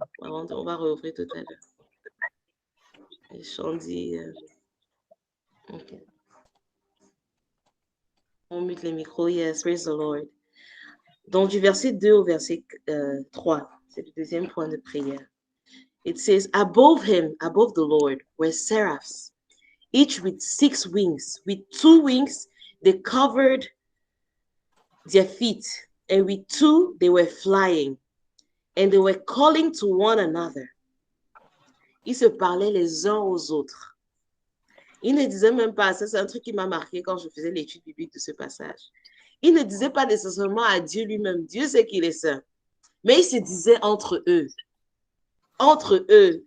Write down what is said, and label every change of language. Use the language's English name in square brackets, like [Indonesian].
[French] On va rouvrir tout à l'heure. Chandy. OK. On mute les micros. [English] Yes, praise the Lord. [French] Donc, du verset 2 au verset 3, c'est le deuxième point de prière. [English] It says, above him, above the Lord, were seraphs, each with 6 wings. With 2 wings, they covered their feet, and with 2, they were flying, and they were calling to one another. [French] Ils se parlaient les uns aux autres. Ils ne disaient même pas, ça c'est un truc qui m'a marqué quand je faisais l'étude biblique de ce passage. Ils ne disaient pas nécessairement à Dieu lui-même. Dieu sait qu'il est saint. Mais ils se disaient entre eux. Entre eux.